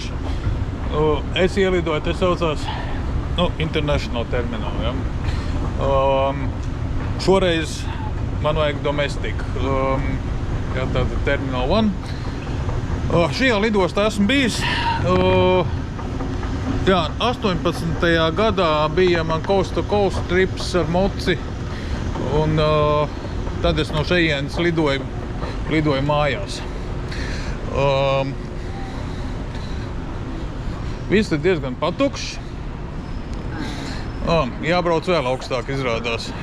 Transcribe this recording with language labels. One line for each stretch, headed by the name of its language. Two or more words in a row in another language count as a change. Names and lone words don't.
Latvian: Es ielidoju, te saucās International terminālu. Ja? Šoreiz man vajag domestika. Ja, tātad Terminal 1. Šajā lidostā esmu bijis. Jā, 18. gadā bija man
English: coast to coast trips
Latvian: ar moci. Un tad es no šejienes lidoju mājās. Viss ir diezgan patukšs. Jābrauc vēl augstāk izrādās.